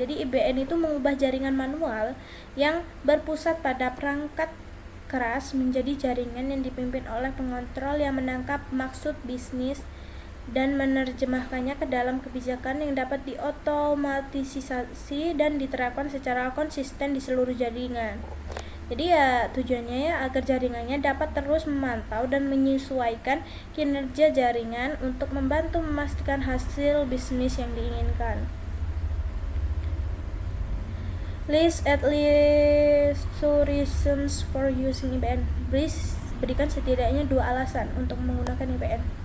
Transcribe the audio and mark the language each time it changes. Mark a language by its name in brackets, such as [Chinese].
[Indonesian] Jadi IBN itu mengubah jaringan manual yang berpusat pada perangkat keras menjadi jaringan yang dipimpin oleh pengontrol yang menangkap maksud bisnis dan menerjemahkannya ke dalam kebijakan yang dapat diotomatisasi dan diterapkan secara konsisten di seluruh jaringan. Jadi ya tujuannya ya agar jaringannya dapat terus memantau dan menyesuaikan kinerja jaringan untuk membantu memastikan hasil bisnis yang diinginkan. [English] List at least 2 reasons for using IBN. [Indonesian] Berikan setidaknya 2 alasan untuk menggunakan IBN.